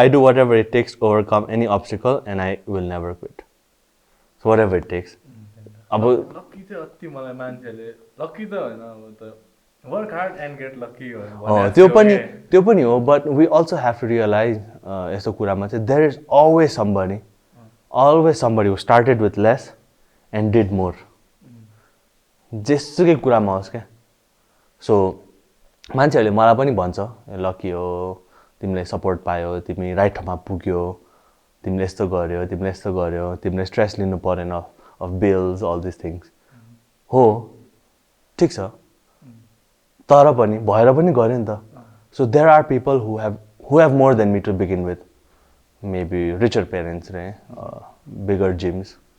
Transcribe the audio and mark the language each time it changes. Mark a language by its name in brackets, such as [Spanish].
[English] I do whatever it takes to overcome any obstacle and I will never quit. So whatever it takes. [Nepali] Lucky चाहिँ अति मलाई मान्छेले lucky त हैन अब त [English] work hard and get lucky [Nepali] हो त्यो पनि हो [English] but we also have to realize [Nepali] यस्तो कुरामा चाहिँ [English] there is always somebody who started with less and did more. [Nepali] जेसुकै कुरामा होस् क्या सो मान्छेहरूले मलाई पनि भन्छ लकी हो तिमीले सपोर्ट पायो तिमी राइट ठाउँमा पुग्यो तिमीले यस्तो गर्यो तिमीले स्ट्रेस लिनु परेन [English] of bills all this things [Nepali] हो ठिक छ तर पनि भएर पनि गऱ्यो नि त [English] so there are people who have more than me to begin with maybe richer parents रे bigger gyms